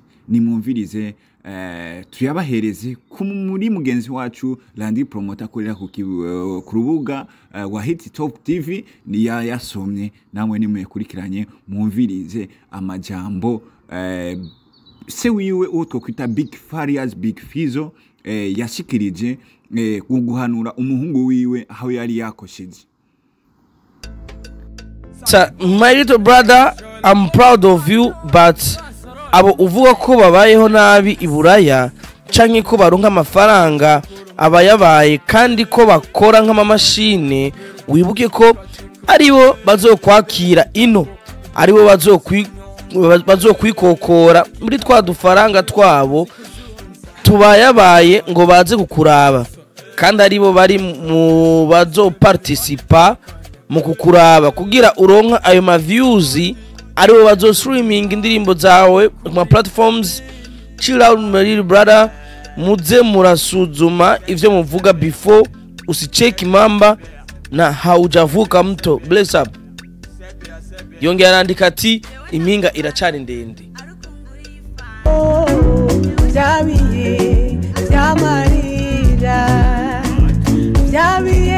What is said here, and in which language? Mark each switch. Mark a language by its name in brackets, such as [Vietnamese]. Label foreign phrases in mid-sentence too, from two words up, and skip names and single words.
[Rundi] Nimumvirize tuyabahereze muri mugenzi wacu Landi Promoter akorera ku rubuga wa Hit Top TV ni yasomye, namwe nimukurikiranye mumvirize amajambo se wiwe utwo kwita Big Farias Big Fizzo yashikirije guhanura umuhungu wiwe aho yari yakosheje. [English] My little brother, I'm proud of you, but [Rundi] abo uvuga ko babayeho nabi Iburaya canke ko baronka amafaranga abayabaye kandi ko bakora nk'amamashine, wibuke ko aribo bazokwakira ino, aribo bazokwikokora muri twa dufaranga twabo tubayabaye ngo baze kukuraba, kandi aribo bari mu bazoparticipa mu kukuraba kugira uronka ayo ma views, aribo bazo streaming indirimbo zawe ku platforms. [English] Chill out my little brother, [Rundi] muze murasuzuma ivyo muvuga [Swahili] before usicheki mamba na haujavuka mto. [English] Bless up. [Rundi] Yongera arandika ati impinga iracari ndende. Byabiye byamarira byabiye